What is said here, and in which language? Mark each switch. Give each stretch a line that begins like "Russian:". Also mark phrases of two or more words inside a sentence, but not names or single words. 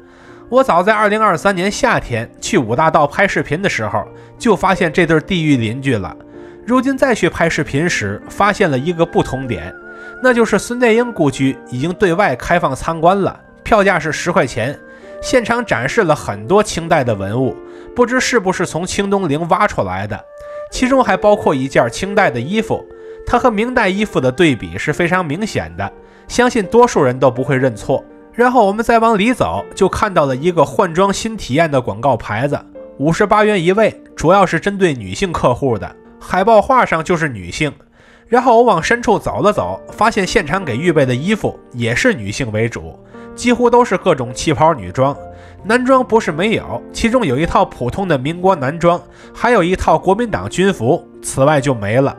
Chinese: 我早在2023年夏天去五大道拍視頻的時候就發現這對地獄鄰居了，如今再去拍視頻時發現了一個不同點，那就是孫殿英故居已經對外開放參觀了，票價是10塊錢，現場展示了很多清代的文物，不知是不是從清东陵挖出來的，其中還包括一件清代的衣服，它和明代衣服的對比是非常明顯的，相信多數人都不會認錯。然後我們再往裡走，就看到了一個換裝新體驗的廣告牌子，58元一位，主要是針對女性客戶的，海報畫上就是女性。然後我往深處走了走，發現現場給預備的衣服也是女性為主，幾乎都是各種旗袍女裝，男裝不是沒有，其中有一套普通的民國男裝，還有一套國民党軍服，此外就沒了。